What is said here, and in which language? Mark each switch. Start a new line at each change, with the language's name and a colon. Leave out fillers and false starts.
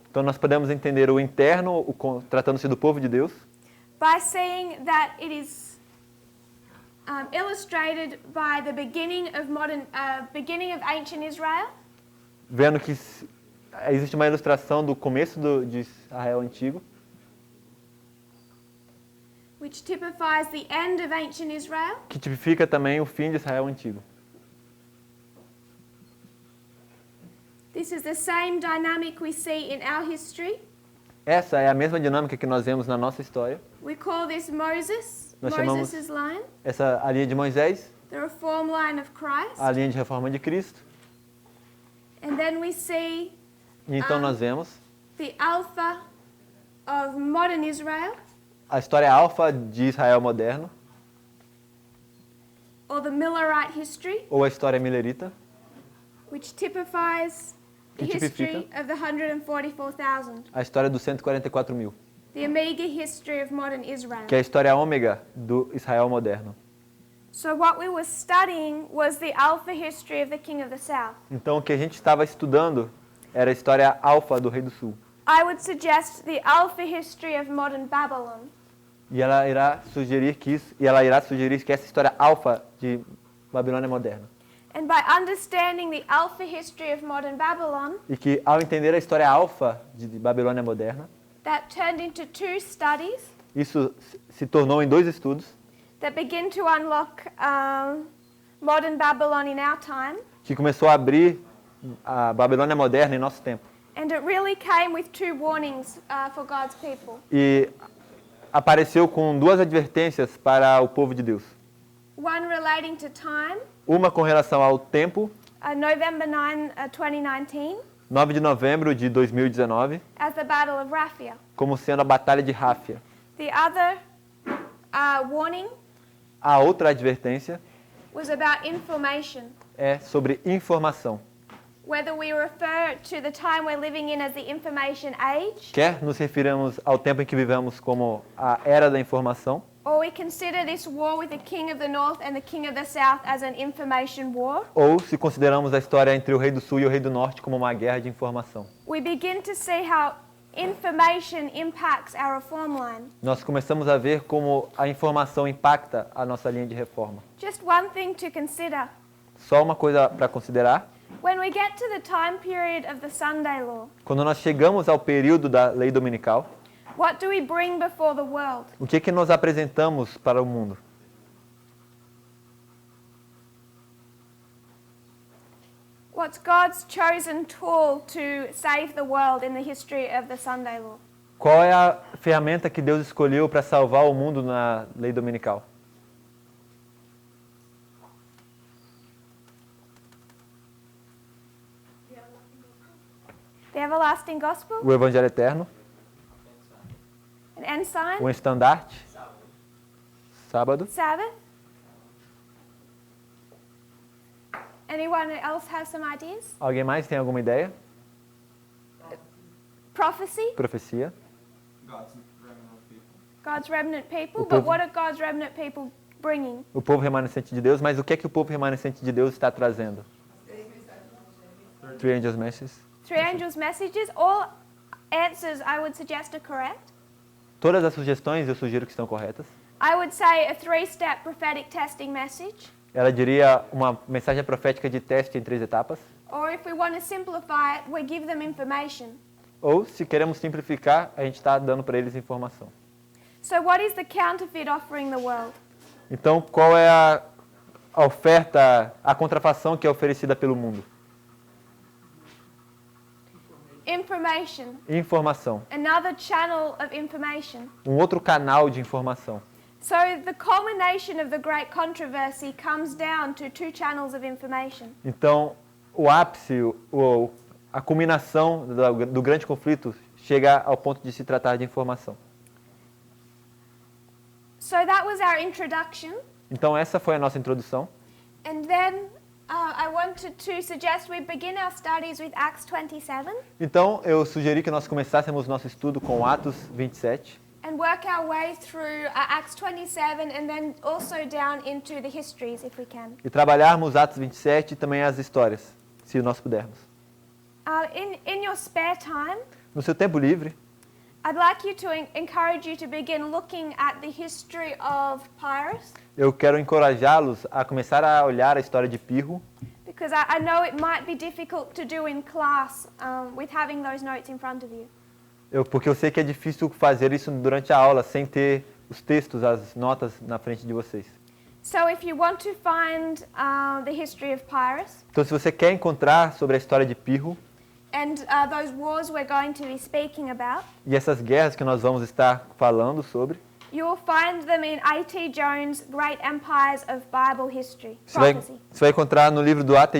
Portuguese: Então nós podemos entender o interno, tratando-se do povo de Deus,
English: by seeing that it is illustrated by the beginning of ancient Israel,
Portuguese: vendo que existe uma ilustração do começo de Israel antigo,
English: which typifies the end of ancient Israel,
Portuguese: que tipifica também o fim de Israel antigo.
English: This is the same dynamic we see in our history.
Portuguese: Essa é a mesma dinâmica que nós vemos na nossa história.
English: We call this Moses,
Portuguese: Nós chamamos
English: Moses' line,
Portuguese: a linha de Moisés,
English: the reform line of Christ.
Portuguese: a linha de reforma de Cristo.
English: And then we see
Portuguese: E então nós vemos
English: the alpha of modern Israel,
Portuguese: a história alfa de Israel moderno,
English: or the Millerite history,
Portuguese: ou a história milerita,
English: which typifies the
Portuguese: Que tipifica
English: history of the 144,000.
Portuguese: a história dos 144 mil,
English: The omega history of modern Israel.
Portuguese: que é a história ômega do Israel moderno.
English: So what we were studying was the alpha history of the King of the South.
Portuguese: Então o que a gente estava estudando era a história alfa do Rei do Sul.
English: I would suggest the alpha history of modern Babylon.
Portuguese: E ela irá sugerir que essa história alfa de Babilônia moderna.
English: And by understanding the alpha history of modern Babylon,
Portuguese: E que ao entender a história alfa de Babilônia moderna,
English: that turned into two studies
Portuguese: isso se tornou em 2 estudos
English: that begin to unlock modern Babylon in our time.
Portuguese: que começou a abrir a Babilônia moderna em nosso tempo.
English: And it really came with two warnings for God's people.
Portuguese: E apareceu com 2 advertências para o povo de Deus.
English: One relating to time,
Portuguese: Uma com relação ao tempo,
English: November 9, 2019,
Portuguese: 9 de novembro de 2019,
English: as the Battle of Raphia.
Portuguese: como sendo a Batalha de Ráfia.
English: The other warning
Portuguese: A outra advertência
English: was about information.
Portuguese: é sobre informação.
English: Whether we refer to the time we're living in as the information age,
Portuguese: Quer nos referimos ao tempo em que vivemos como a era da informação,
English: or we consider this war with the King of the North and the King of the South as an information war,
Portuguese: ou se consideramos a história entre o Rei do Sul e o Rei do Norte como uma guerra de informação.
English: we begin to see how information impacts our reform line.
Portuguese: Nós começamos a ver como a informação impacta a nossa linha de reforma.
English: Just one thing to consider.
Portuguese: Só uma coisa para considerar.
English: When we get to the time period of the Sunday law,
Portuguese: Quando nós chegamos ao período da lei dominical,
English: what do we bring before the world?
Portuguese: o que nós apresentamos para o mundo?
English: What's God's chosen tool to save the world in the history of the Sunday law?
Portuguese: Qual é a ferramenta que Deus escolheu para salvar o mundo na lei dominical?
English: The everlasting gospel,
Portuguese: o evangelho eterno,
English: an ensign,
Portuguese: um estandarte, sábado.
English: Sabbath. Anyone else have some ideas?
Portuguese: Alguém mais tem alguma ideia?
English: Prophecy,
Portuguese: Profecia.
English: God's remnant people. But
Portuguese: povo-
English: what are God's remnant people bringing?
Portuguese: O povo remanescente de Deus, mas o que é que o povo remanescente de Deus está trazendo?
English: Three angels' messages. Three angels' messages. All answers I would suggest are correct.
Portuguese: Todas as sugestões eu sugiro que estão corretas.
English: I would say a three-step prophetic testing message.
Portuguese: Ela diria uma mensagem profética de teste em 3 etapas.
English: Or if we want to simplify it, we give them information.
Portuguese: Ou, se queremos simplificar, a gente está dando para eles informação.
English: So what is the counterfeit offering the world?
Portuguese: Então, qual é a oferta, a contrafação que é oferecida pelo mundo?
English: Information.
Portuguese: Informação.
English: Another channel of information.
Portuguese: Um outro canal de informação.
English: So the culmination of the great controversy comes down to 2 channels of information.
Portuguese: Então, o ápice, a culminação do grande conflito chega ao ponto de se tratar de informação.
English: So that was our introduction.
Portuguese: Então, essa foi a nossa introdução.
English: And then I wanted to suggest we begin our studies with Acts 27
Portuguese: Então, eu sugeri que nós começássemos nosso estudo com Atos 27
English: and work our way through Acts 27 and then also down into the histories if we can.
Portuguese: e trabalharmos Atos 27 e também as histórias, se nós pudermos.
English: In your spare time,
Portuguese: No seu tempo livre,
English: I'd like you to encourage you to begin looking at the history of Pyrrhus,
Portuguese: eu quero encorajá-los a começar a olhar a história de Pirro,
English: because I know it might be difficult to do in class with having those notes in front of you.
Portuguese: porque eu sei que é difícil fazer isso durante a aula sem ter os textos, as notas na frente de vocês.
English: So if you want to find the history of Pyrrhus
Portuguese: Então, se você quer encontrar sobre a história de Pirro
English: and those wars we're going to be speaking about,
Portuguese: e essas guerras que nós vamos estar falando sobre,
English: you'll find them in A.T. Jones' Great Empires of Bible History,
Portuguese: você
English: Prophecy.
Portuguese: vai encontrar no livro do A.T.